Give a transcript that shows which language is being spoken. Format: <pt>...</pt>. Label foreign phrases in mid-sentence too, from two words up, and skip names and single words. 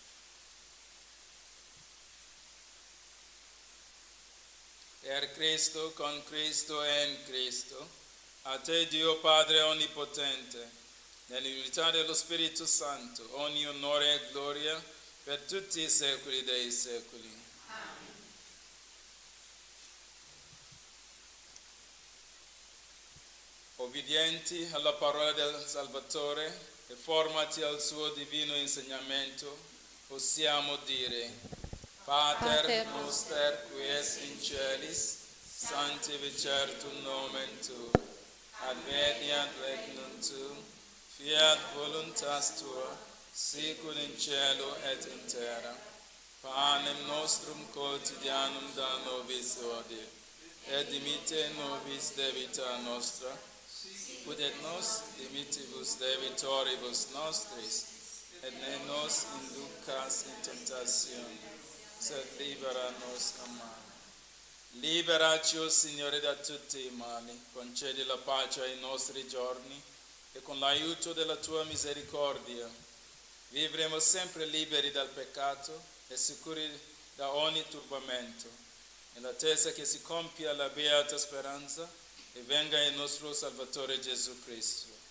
<it>Per Cristo, con Cristo e in Cristo, a te Dio Padre Onnipotente, nell'unità dello Spirito Santo, ogni onore e gloria per tutti i secoli dei secoli. Amen. Obbedienti alla parola del Salvatore e formati al suo divino insegnamento, possiamo dire:</it> <la>Pater noster, qui es in celis, sanctificetur nomen tuum, adveniat regnum tuum, fiat voluntas tua, sicur in cielo et in terra. Panem nostrum quotidianum da nobis hodie, et dimitte nobis debita nostra, ut et nos dimittibus debitoribus nostris, et ne nos inducas in tentazione, sed libera nos a male.</la> <it>Liberaci, o Signore, da tutti i mali, concedi la pace ai nostri giorni e con l'aiuto della tua misericordia vivremo sempre liberi dal peccato e sicuri da ogni turbamento, nell'attesa che si compia la beata speranza e venga il nostro Salvatore Gesù Cristo.</it>